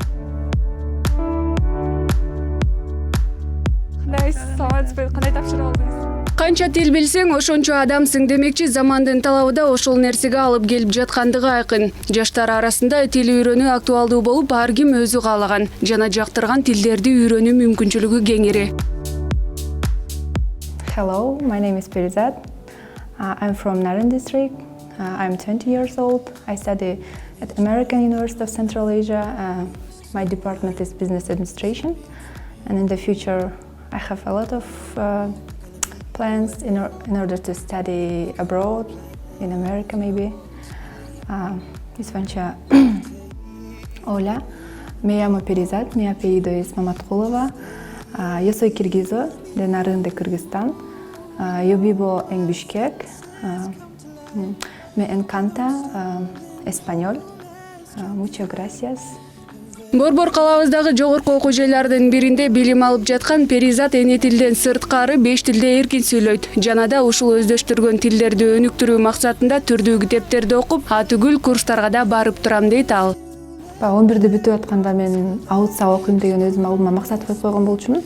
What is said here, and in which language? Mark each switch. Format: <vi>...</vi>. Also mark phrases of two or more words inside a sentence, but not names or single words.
<ky>Кандай тапшырып алдыңыз? Канча тил билсең, ошончо адамсың демекчи, замандын талабы да ошол нерсеге алып келип жаткандыгы айкын. Жаштар арасында тил үйрөнүү актуалдуу болуп, ар ким өзү каалаган жана жактырган тилдерди үйрөнүү мүмкүнчүлүгү кеңири.</ky> <en>Hello, my name is Perizat. I'm from Naren district. I'm 20 years old. I study at American University of Central Asia. My department is business administration. And in the future, I have a lot of plans in order to study abroad, in America maybe. Isvancha Оля.</en> <es>Me llamo Perizat, mi apellido es Mamatkulova. Yo soy kirguizo de Naren de Kirguistán. Yo vivo en Bishkek. Me encanta español. Muchas gracias.</es> <ky>Борбор калабыздагы жогорку окуу жайлардын биринде билим алып жаткан Перизат эне тилден сырткары 5 тилде эркин сүйлөйт. Жана да ушул өздөштүргөн тилдерди өнүктүрүү максатында түрдүү китептерди окуп, атүгүл курстарга да барып турам дейт ал. 11-де бүтүп атканда мен аутса окуйм деген өзүм алдыма максат коюп койгон болчумун.</ky>